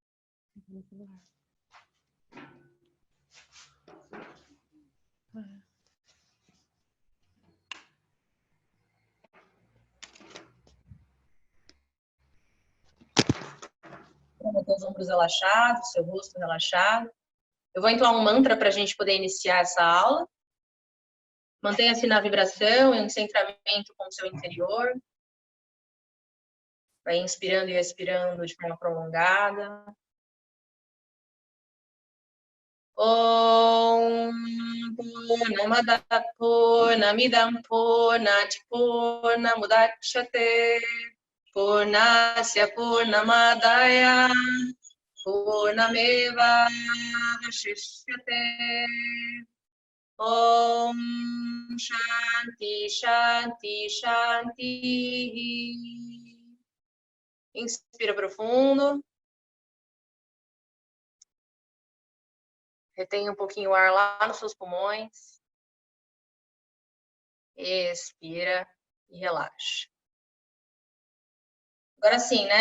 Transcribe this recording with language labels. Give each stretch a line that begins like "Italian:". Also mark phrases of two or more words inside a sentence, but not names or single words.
Portuguese: Com os ombros relaxados, seu rosto relaxado. Eu vou entoar um mantra para a gente poder iniciar essa aula. Mantenha-se na vibração, em centramento com o seu interior. Vai inspirando e expirando de forma prolongada.
Sanskrit: ॐ पूर्णमद पूर्णमिदम् पूर्णात् पूर्णमुदच्यते पूर्णस्य पूर्णमादाय पूर्णमेव वशिष्यते. ॐ शान्ति शान्ति शान्ति.
Portuguese: Inspira profundo. Retenha um pouquinho o ar lá nos seus pulmões. Expira e relaxa. Agora sim, né?